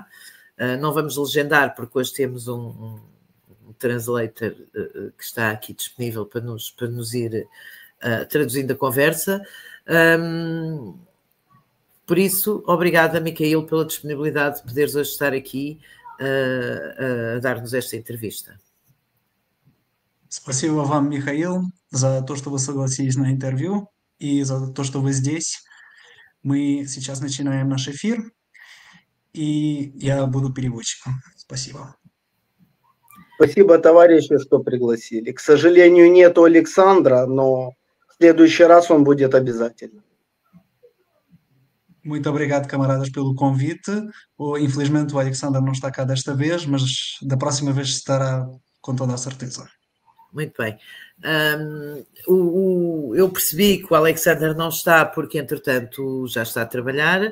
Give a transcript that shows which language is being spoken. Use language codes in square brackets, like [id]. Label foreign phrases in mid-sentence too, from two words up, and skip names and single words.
[pt] Não vamos legendar, porque hoje temos um translator que está aqui disponível para nos ir traduzindo a conversa. Por isso, obrigada, Micael, pela disponibilidade de poderes hoje estar aqui a dar-nos esta entrevista. [ru] Спасибо вам, Михаил, за то, что вы согласились на интервью и за то, что вы здесь. Мы сейчас начинаем наш эфир, и я буду переводчиком. Спасибо. Спасибо, товарищи, что пригласили. К сожалению, нету Александра, но в следующий раз он будет обязательно. [pt] Muito obrigado, camaradas, pelo convite. Infelizmente, o Alexander não está cá desta vez, mas da próxima vez estará com toda a certeza. Muito bem. Eu percebi que o Alexander não está porque, entretanto, já está a trabalhar.